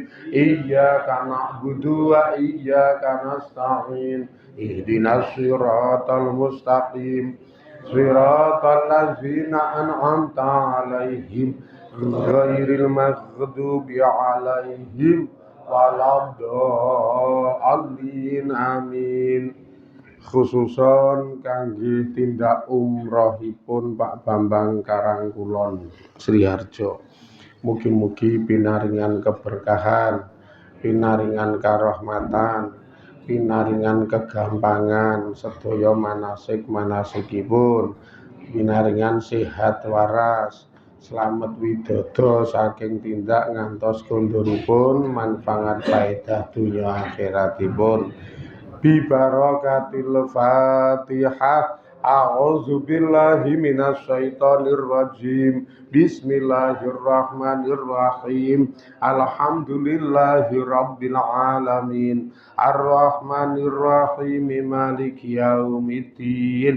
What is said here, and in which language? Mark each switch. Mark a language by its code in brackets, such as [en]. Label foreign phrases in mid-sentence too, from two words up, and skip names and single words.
[ar] إياك نعبد وإياك نستعين. اهدنا الصراط المستقيم. صراط الذين أنعمت عليهم غير المغضوب عليهم ولا الضالين آمين. [jv] Khususon kangge tindak umrohipun Pak Bambang Karangkulon Sriharjo. Mugi-mugi pinaringan keberkahan, pinaringan karahmatan, pinaringan kegampangan sedaya manasik-manasikipun, pinaringan sehat waras, slamet widodo saking tindak ngantos konduripun manfaat faedah dunya akhiratipun. [ar] ببركة الفاتحة. أعوذ بالله من الشيطان الرجيم. بسم الله الرحمن الرحيم. الحمد لله رب العالمين. الرحمن الرحيم. مالك يوم الدين.